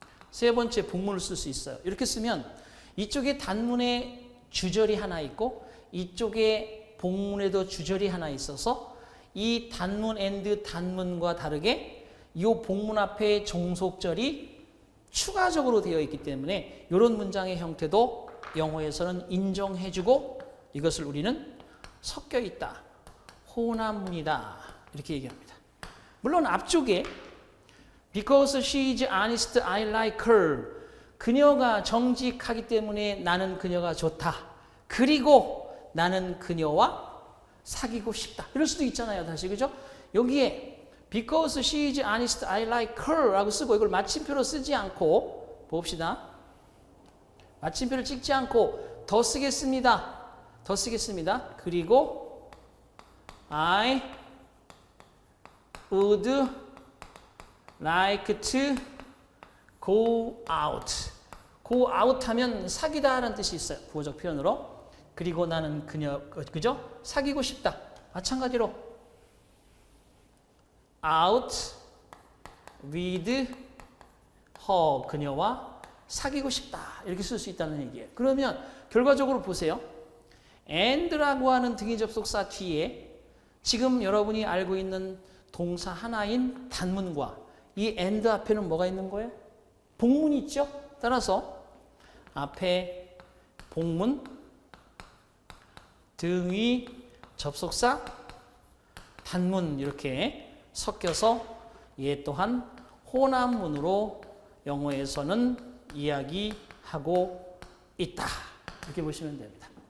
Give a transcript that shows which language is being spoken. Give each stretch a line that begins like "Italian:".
Korean: 세 번째 복문을 쓸 수 있어요. 이렇게 쓰면 이쪽에 단문에 주절이 하나 있고 이쪽에 복문에도 주절이 하나 있어서 이 단문 and 단문과 다르게 이 복문 앞에 종속절이 추가적으로 되어 있기 때문에 이런 문장의 형태도 영어에서는 인정해주고 이것을 우리는 섞여 있다. 혼합문이다. 이렇게 얘기합니다. 물론 앞쪽에
English: Because she is honest, I like her.
Korean: 그녀가 정직하기 때문에 나는 그녀가 좋다. 그리고 나는 그녀와 사귀고 싶다. 이럴 수도 있잖아요. 다시 그죠? 여기에
English: Because she is honest, I like her
Korean: 라고 쓰고 이걸 마침표로 쓰지 않고 봅시다. 마침표를 찍지 않고 더 쓰겠습니다. 그리고
English: I would like to go out.
Korean: go out 하면 사귀다 라는 뜻이 있어요. 부호적 표현으로. 그리고 나는 그죠? 사귀고 싶다. 마찬가지로
English: out with her.
Korean: 그녀와 사귀고 싶다. 이렇게 쓸 수 있다는 얘기예요. 그러면 결과적으로 보세요. and라고 하는 등위 접속사 뒤에 지금 여러분이 알고 있는 동사 하나인 단문과 이 and 앞에는 뭐가 있는 거예요? 복문이 있죠? 따라서 앞에 복문, 등위, 접속사, 단문 이렇게 섞여서 얘 또한 혼합문으로 영어에서는 이야기하고 있다. 이렇게 보시면 됩니다.